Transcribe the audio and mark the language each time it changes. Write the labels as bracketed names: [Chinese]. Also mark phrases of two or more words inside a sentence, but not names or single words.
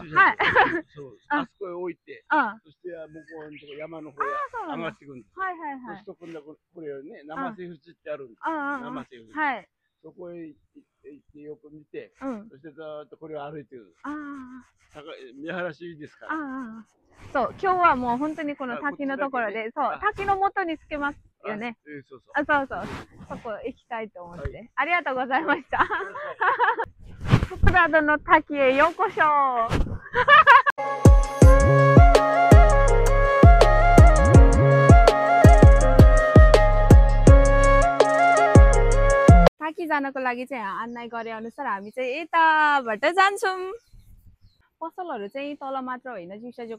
[Japanese] はいそうあそこへ置いてそして向こうのとこ山の方へ上がってくるんですはいはいはいそして今度これをね生瀬淵ってあるんです生瀬淵はいそこへ行ってよく見てそしてずっとこれを歩いてる見晴らしいいですからそう今日はもう本当にこの滝のところでそう滝の元につけますよねそうそこ行きたいと思ってありがとうございましたフの滝へようこそ [Nepali] ताकी जानको लागि चाहिँ आन्नाई गरे अनुसार हामी चाहिँ यताबाट जान्छौं पसलहरु चाहिँ तल मात्र होइन जिउसाजोको